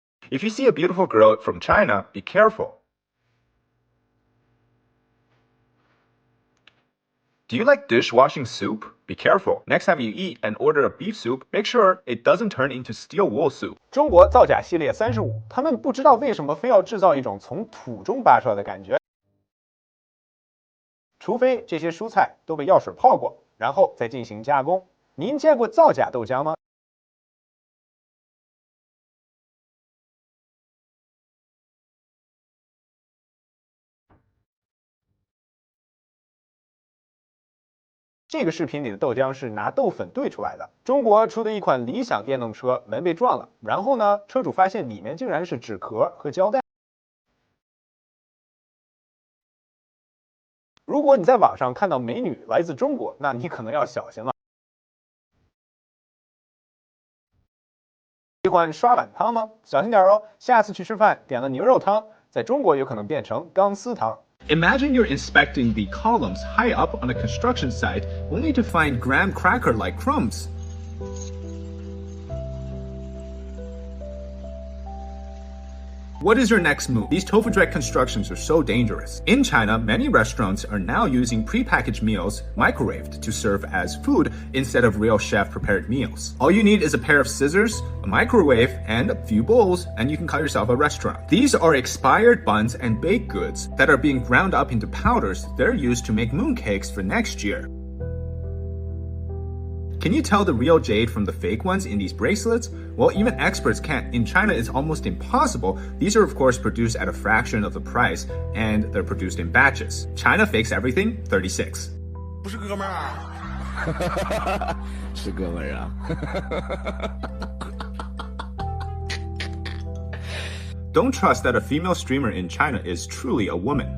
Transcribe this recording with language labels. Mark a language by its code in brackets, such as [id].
[en] If you see a beautiful girl from China, be careful. Do you like dishwashing soup? Be careful. Next time you eat and order a beef soup, make sure it doesn't turn into steel wool soup. [zh] 中国造假系列35，他们不知道为什么非要制造一种从土中拔出来的感觉，除非这些蔬菜都被药水泡过，然后再进行加工。您见过造假豆浆吗？这个视频里的豆浆是拿豆粉兑出来的。中国出的一款理想电动车门被撞了，然后呢，车主发现里面竟然是纸壳和胶带。如果你在网上看到美女来自中国，那你可能要小心了。喜欢刷碗汤吗？小心点哦，下次去吃饭点了牛肉汤，在中国有可能变成钢丝汤。 [en] Imagine you're inspecting the columns high up on a construction site, only to find graham cracker-like crumbs. What is your next move? These tofu-dreg constructions are so dangerous. In China, many restaurants are now using prepackaged meals microwaved to serve as food instead of real chef-prepared meals. All you need is a pair of scissors, a microwave, and a few bowls, and you can call yourself a restaurant. These are expired buns and baked goods that are being ground up into powders they're used to make mooncakes for next year. Can you tell the real jade from the fake ones in these bracelets? Well, even experts can't. In China, it's almost impossible. These are, of course, produced at a fraction of the price, and they're produced in batches. China Fakes Everything 36. [zh] 不是哥们儿啊，是哥们儿啊。 [en] Don't trust that a female streamer in China is truly a woman.